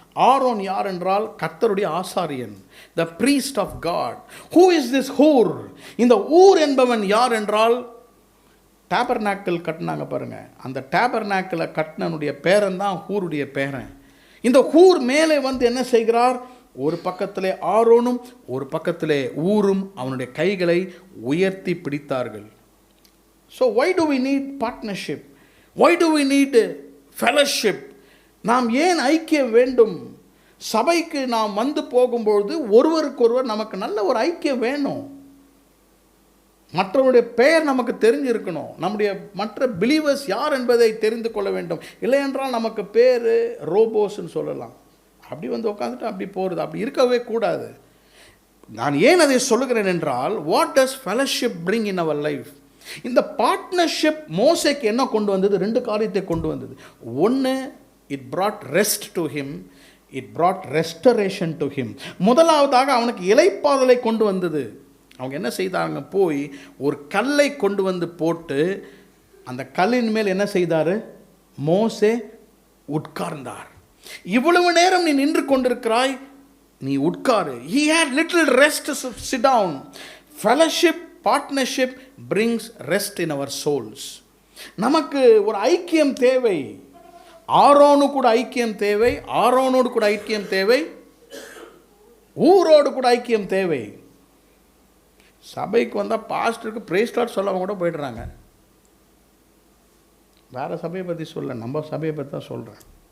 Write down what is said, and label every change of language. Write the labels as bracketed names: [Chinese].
[Tamil] Aaron யார் என்றால் கர்த்தருடைய ஆசாரியன், [English] the priest of God. Who is this Hur? [Tamil] இந்த ஊர் என்பவன் யார் என்றால் டேபர்நாக்கிள் கட்டினாங்க பாருங்கள், அந்த டேபர்நாக்கிளை கட்டினனுடைய பேரன் தான் ஹூருடைய பேரன். இந்த ஹூர் மேலே வந்து என்ன செய்கிறார், ஒரு பக்கத்திலே ஆரோனும் ஒரு பக்கத்திலே ஊரும் அவனுடைய கைகளை உயர்த்தி பிடித்தார்கள். [English] So why do we need partnership? Why do we need fellowship? [Tamil] நாம் ஏன் ஐக்கியம் வேண்டும்? சபைக்கு நாம் வந்து போகும்பொழுது ஒருவருக்கொருவர் நமக்கு நல்ல ஒரு ஐக்கியம் வேணும். மற்றவருடைய பெயர் நமக்கு தெரிஞ்சிருக்கணும். நம்முடைய மற்ற பிலீவர்ஸ் யார் என்பதை தெரிந்து கொள்ள வேண்டும். இல்லை என்றால் நமக்கு பேர் ரோபோஸ்ன்னு சொல்லலாம். அப்படி வந்து உட்காந்துட்டு அப்படி போகிறது, அப்படி இருக்கவே கூடாது. நான் ஏன் அதை சொல்லுகிறேன் என்றால், [English] What does fellowship bring in our life? [Tamil] இந்த பார்ட்னர்ஷிப் மோசேக்கு என்ன கொண்டு வந்தது? 2 காரியத்தை கொண்டு வந்தது. ஒன்று, [English] It brought rest to him, it brought restoration to him. [Tamil] முதலாவதாக அவனுக்கு இளைப்பாதலை கொண்டு வந்தது. அவங்க என்ன செய்தாங்க, போய் ஒரு கல்லை கொண்டு வந்து போட்டு அந்த கல்லின் மேல் என்ன செய்தார், மோசே உட்கார்ந்தார். இவ்வளவு நேரம் நீ நின்று கொண்டிருக்கிறாய், நீ உட்காரு. [English] He had little rest to sit down. Fellowship, partnership brings rest in our souls. [Tamil] நமக்கு ஒரு ஐக்கியம் தேவை. ஆரோனு கூட ஐக்கியம் தேவை, ஆரோனோடு கூட ஐக்கியம் தேவை, ஊரோடு கூட ஐக்கியம் தேவை. சபைக்கு வந்தால் பாஸ்டருக்கு பிரேஸ் லார்ட் சொல்லாமல் கூட போய்டுறாங்க. வேறு சபையை பற்றி சொல்ல, நம்ம சபையை பற்றி தான் சொல்கிறேன்.